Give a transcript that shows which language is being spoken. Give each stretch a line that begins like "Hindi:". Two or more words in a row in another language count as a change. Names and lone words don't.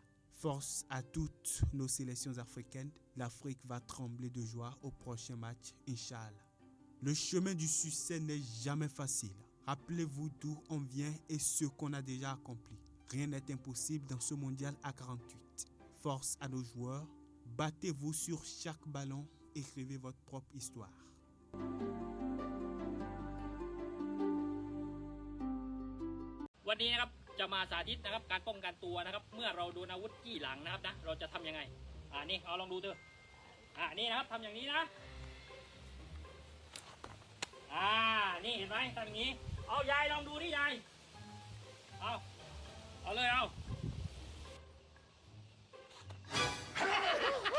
French: Force à toutes nos sélections africaines, l'Afrique va trembler de joie au prochain match,
Arabic: إن شاء الله.
French: Le chemin du succès n'est jamais facile. Rappelez-vous d'où on vient et ce qu'on a déjà accompli. Rien n'est impossible dans ce mondial à 48. Force à nos joueurs, battez-vous sur chaque ballon. Écrivez votre propre histoire.
Thai: วันนี้นะครับจะมาสาธิตนะครับการป้องกันตัวนะครับเมื่อเราโดนอาวุธจี้หลังนะครับนะเราจะทำยังไงนี่เอาลองดูเถอะนี่นะครับทำอย่างนี้นะนี่เห็นไหมทำอย่างนี้เอายายลองดูนี่ยายเอาเลยเอา